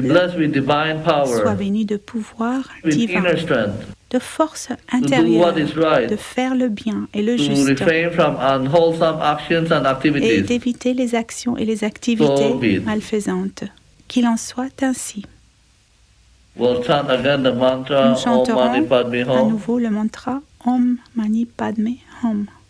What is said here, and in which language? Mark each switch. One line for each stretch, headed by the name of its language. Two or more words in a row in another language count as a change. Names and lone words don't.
English: blessed with divine
French: soit
English: power,
French: bénie de pouvoir
English: with
French: divin,
English: inner strength,
French: de force
English: to do
French: intérieure,
English: what is right,
French: de faire le bien et le
English: to
French: juste,
English: refrain from unwholesome actions and
French: et
English: activities.
French: d'éviter les actions et les activités
English: So be it.
French: malfaisantes. Qu'il en soit ainsi.
English: We'll chant again the mantra
French: Nous
English: Om
French: chanterons
English: Mani Padme
French: à
English: Hum.
French: nouveau le mantra Om Mani Padme Hum.